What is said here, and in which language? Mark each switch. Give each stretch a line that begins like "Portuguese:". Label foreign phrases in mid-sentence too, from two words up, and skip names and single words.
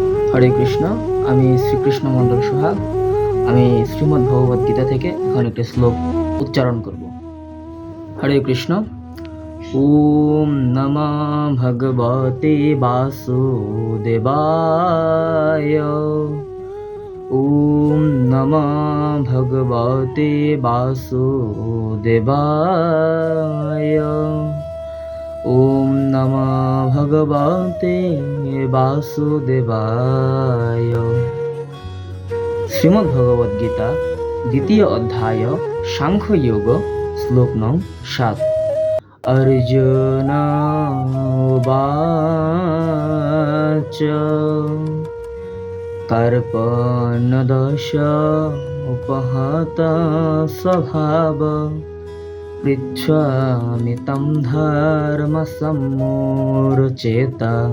Sanskrit: হরে কৃষ্ণ।
Bangla: আমি শ্রীকৃষ্ণ মণ্ডল সোহাগ। আমি শ্রীমদ্ ভগবদ গীতা থেকে এখন একটি শ্লোক উচ্চারণ করব।
Sanskrit: হরে কৃষ্ণ। ওম নমঃ ভগবতে বাসুদেবায়। ওম নমঃ ভগবতে বাসুদেবায়। ওম নমঃ ভগবতে বাসুদেবায়।
Bangla: শ্রীমদ্ ভগবদ গীতা দ্বিতীয় অধ্যায় সাংখ্যযোগ শ্লোক নং 7।
Sanskrit: অর্জুন উবাচ কর্পণদশ উপহত স্বভাব পৃচ্ছামি তম ধর্মসম্মূঢ়চেত